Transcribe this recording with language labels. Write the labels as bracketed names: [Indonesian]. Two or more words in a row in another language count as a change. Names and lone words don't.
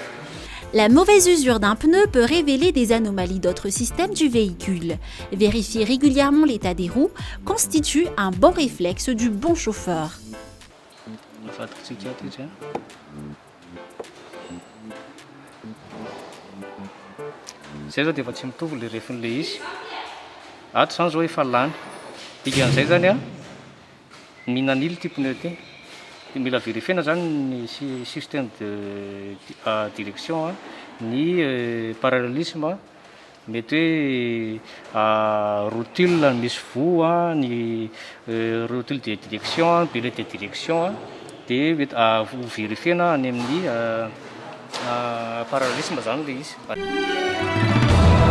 [French] La mauvaise usure d'un pneu peut révéler des anomalies d'autres systèmes du véhicule. Vérifier régulièrement l'état des roues constitue un bon réflexe du bon chauffeur. [Malagasy] Zay zao dia efa tsy mitovy le refin'le izy. Ato zany zao efa lany. Dikan'izay zany mihinan'ily ty pneu ty. Dia mila vérifiena zany ny [French] système de direction [Malagasy] ny parallélisme mety hoe rotule misy vo ny [French] rotule de direction billet de direction [Malagasy] dia vérifiena any amin'ny parallélisme zany le izy.